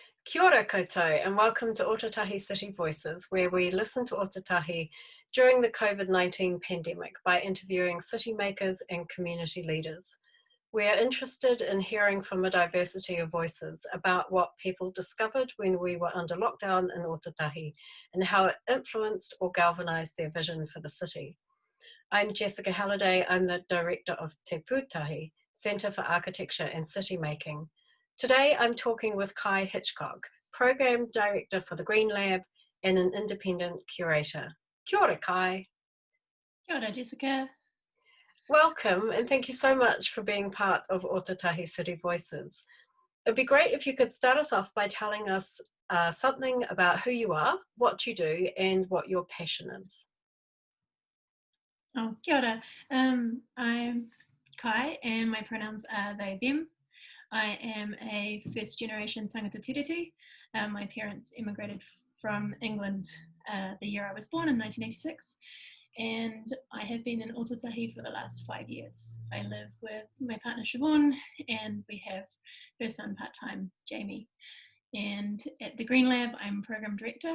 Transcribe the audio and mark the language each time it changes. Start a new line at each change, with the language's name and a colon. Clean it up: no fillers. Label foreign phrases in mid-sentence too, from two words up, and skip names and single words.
Māori: Kia ora koutou
English: and welcome to Ōtautahi City Voices, where we listen to Ōtautahi during the COVID-19 pandemic by interviewing city makers and community leaders. We are interested in hearing from a diversity of voices about what people discovered when we were under lockdown in Ōtautahi and how it influenced or galvanised their vision for the city. I'm Jessica Halliday. I'm the director of Te Pūtahi, Centre for Architecture and City Making. Today I'm talking with Khye Hitchcock, Program Director for the Green Lab and an independent curator.
Māori: Kia ora, Khye. Kia ora, Jessica.
English: Welcome, and thank you so much for being part of Ōtautahi City Voices. It'd be great if you could start us off by telling us something about who you are, what you do, and what your passion is.
Māori: Oh, kia ora.
English: I'm Khye, and my pronouns are they, them. I am a first-generation
Māori: tangata tiriti.
English: My parents immigrated from England the year I was born in 1986, and I have been in Ōtautahi for the last 5 years. I live with my partner Siobhan, and we have her son part-time, Jamie. And at the Green Lab, I'm program director.